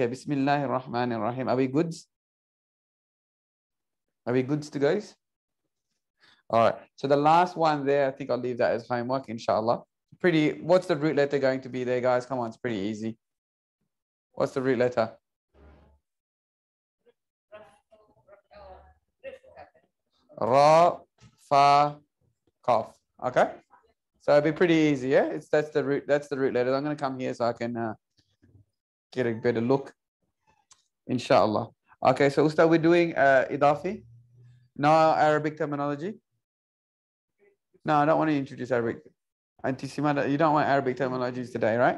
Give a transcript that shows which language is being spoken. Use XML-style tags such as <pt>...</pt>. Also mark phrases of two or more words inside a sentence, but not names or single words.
<ar>Bismillahir Rahmanir Rahim.</ar> <en>Are we good? Are we good to guys? All right. So the last one there, I think I'll leave that as homework, inshallah. What's the root letter going to be there, guys? Come on, it's pretty easy. What's the root letter?</en> <ar>Ra, fa,</ar> <en>kaf. Okay. So it'll be pretty easy, yeah? That's the root letter. I'm going to come here so I can get a better look. Inshallah. Okay, so Ustad, we're doing idafi. No Arabic terminology. No, I don't want to introduce Arabic. Auntie Simada, you don't want Arabic terminologies today, right?</en>